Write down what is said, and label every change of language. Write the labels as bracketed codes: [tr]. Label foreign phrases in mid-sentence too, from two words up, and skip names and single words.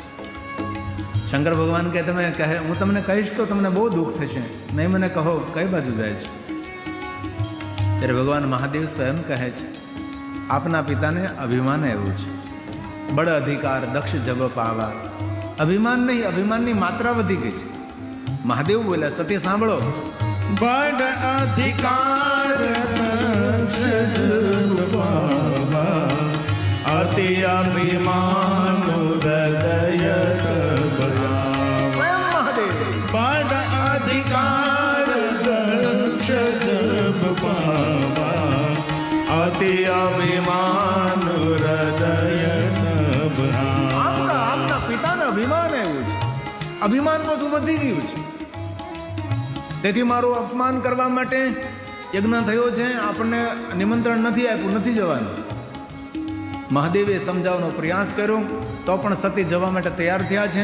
[gu] શંકર ભગવાન કે તમે કહે હું તમને કહીશ તો તમને બહુ દુઃખ થશે, નહીં મને કહો કઈ બાજુ જાય છે. ત્યારે ભગવાન મહાદેવ સ્વયં કહે છે, આપના પિતાને અભિમાન આવ્યું છે, [awa] बल अधिकार दक्ष जब पावा. [gu] અભિમાન નહીં, અભિમાનની માત્રા વધી ગઈ છે. મહાદેવ બોલ્યા, સતી સાંભળો, [awa] बड़ अधिकार दक्ष जब पावा अति अभिमान हृदय कबरावा. [gu] સ્વયં મહાદેવ [awa] बड़ अधिकार दक्ष जब पावा अति अभिमान हृदय कबरावा. [gu] આપના પિતાને અભિમાન આવ્યું છે, અભિમાન બધું વધી ગયું છે. તેથી મારું અપમાન કરવા માટે યજ્ઞ થયો છે, આપણને નિમંત્રણ નથી આપ્યું, નથી જવાનું. મહાદેવે સમજાવવાનો પ્રયાસ કર્યો તો પણ સતી જવા માટે તૈયાર થયા છે.